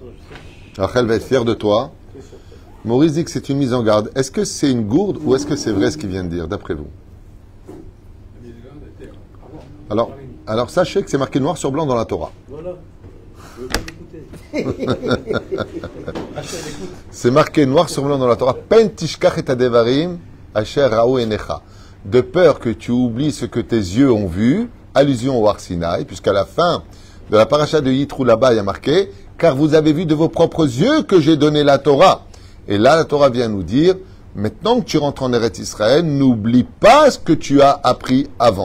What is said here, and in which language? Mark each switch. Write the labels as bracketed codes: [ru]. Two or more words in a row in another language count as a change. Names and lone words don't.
[fr] Rachel va être fière de toi. Maurice dit que c'est une mise en garde. Est-ce que c'est une gourde ou est-ce que c'est vrai ce qu'il vient de dire, d'après vous? Alors sachez que c'est marqué noir sur blanc dans la Torah. Voilà. Je veux pas l'écouter. C'est marqué noir sur blanc dans la Torah. [he] פן תשכח את הדברים אשר ראו עיניך. [fr] De peur que tu oublies ce que tes yeux ont vu, allusion au Har Sinaï, puisqu'à la fin de la paracha de Yitro là-bas, il y a marqué, car vous avez vu de vos propres yeux que j'ai donné la Torah. Et là, la Torah vient nous dire, maintenant que tu rentres en Eretz Israël, n'oublie pas ce que tu as appris avant.